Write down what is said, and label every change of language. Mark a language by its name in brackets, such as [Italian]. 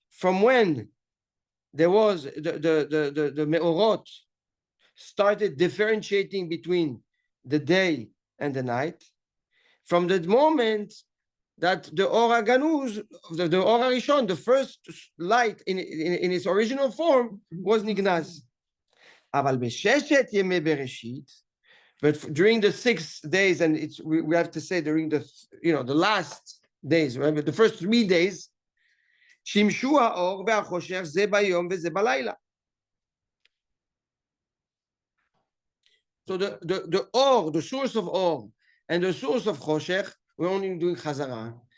[English] From when there was the מאורות started differentiating between the day and the night, from the moment that the Or HaGanuz, the Or HaRishon, the first light in its original form, was Nignaz. [Hebrew] אבל בששת ימי בראשית, [English] but during the 6 days, and it's we have to say during the the last days, right? The first 3 days, [Hebrew] שימשו האור והחושך זה ביום וזה בלילה. [English] So the or, the source of or, and the source of choshech, we're only doing chazara.